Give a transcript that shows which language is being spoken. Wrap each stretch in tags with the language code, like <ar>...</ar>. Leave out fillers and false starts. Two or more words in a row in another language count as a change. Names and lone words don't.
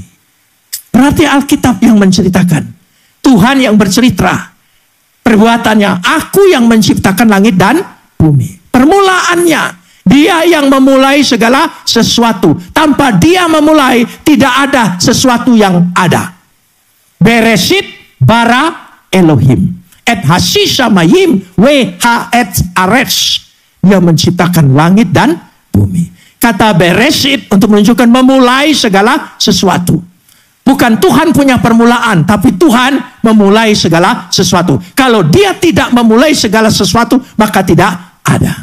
<id>Berarti Alkitab yang menceritakan. Tuhan yang bercerita. Perbuatannya. Aku yang menciptakan langit dan bumi. Permulaannya. Dia yang memulai segala sesuatu. Tanpa dia memulai, tidak ada sesuatu yang ada.</id> <he>בראשית ברא אלוהים. את השמים את הארץ.</he> <id>Dia menciptakan langit dan bumi. Kata bereshit untuk menunjukkan memulai segala sesuatu. Bukan Tuhan punya permulaan, tapi Tuhan memulai segala sesuatu. Kalau dia tidak memulai segala sesuatu, maka tidak ada.</id>